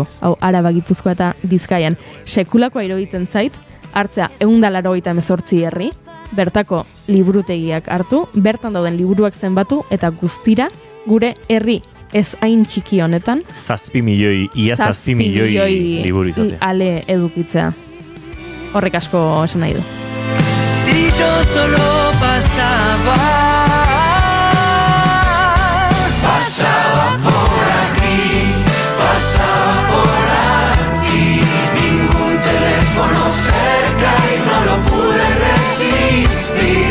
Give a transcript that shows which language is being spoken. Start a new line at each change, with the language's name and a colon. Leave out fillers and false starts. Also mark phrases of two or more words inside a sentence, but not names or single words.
Basque: Hau, Araba, Gipuzkoa eta Bizkaian. Sekulakoa iruditzen zait, hartzea 188 herri, bertako liburutegiak hartu, bertan dauden liburuak zenbatu, eta guztira gure herri ez hain txiki honetan. 7 milioi liburu izatea. Ale edukitzea. Horrek asko esan nahi du.
Spanish: Si yo solo pasaba por aquí, ningún teléfono cerca y no lo pude resistir.